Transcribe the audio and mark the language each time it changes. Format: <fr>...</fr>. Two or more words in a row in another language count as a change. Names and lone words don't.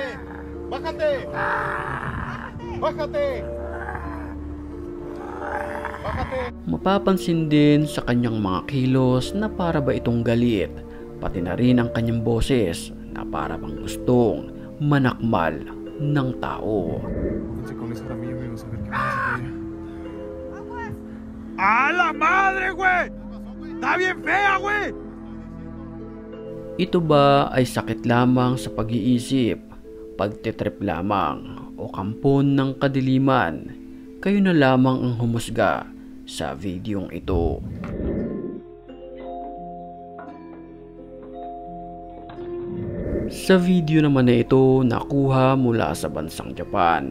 <es>¡Bájate! ¡Bájate! ¡Bájate!</es> <tl>Mapapansin din sa kanyang mga kilos na para ba itong galit, pati na rin ang kanyang boses na para bang gustong manakmal ng tao.</tl> <es>¡A la madre, güey! ¡Está bien fea, güey!</es> <tl>Ito ba ay sakit lamang sa pag-iisip, pagtitrip lamang, o kampon ng kadiliman? Kayo na lamang ang humusga sa videong ito. Sa video naman na ito, nakuha mula sa bansang Japan.</tl>